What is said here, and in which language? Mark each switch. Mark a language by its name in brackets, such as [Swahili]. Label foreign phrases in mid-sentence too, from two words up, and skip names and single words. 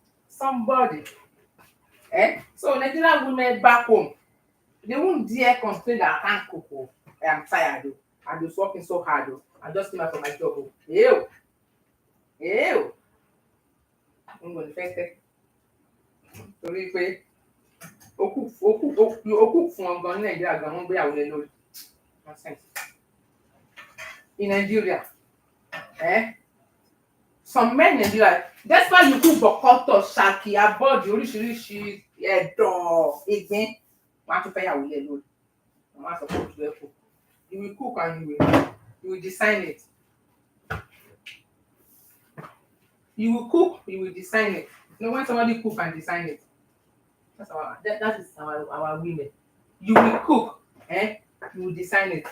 [English] Somebody. So Nigerian women back home, they won't dare complain that I can't cook. Oh. I'm tired. Oh. I'm just working so hard. Oh. I just came out from my job. Oh. Ew. I'm going to first [Yoruba] torí pé ó kù fún ọ gan ní Nàìjíríà gan wọ́n gbéyàwó lé lórí. [English] Nonsense. In Nigeria, some men in Nigeria, that's why you cook bokoto, [Yoruba] shaki, abọ́ọ̀dì oríṣiríṣi ẹ̀dọ̀ ìgbín wọ́n á tún fẹ́ yàwó lé lórí. Wọ́n á sọ pé òtún ẹ̀ kù. [English] You will cook and you will design it. You will cook, you will design it. You know when somebody cook and design it. That is our women. You will cook, you will design it.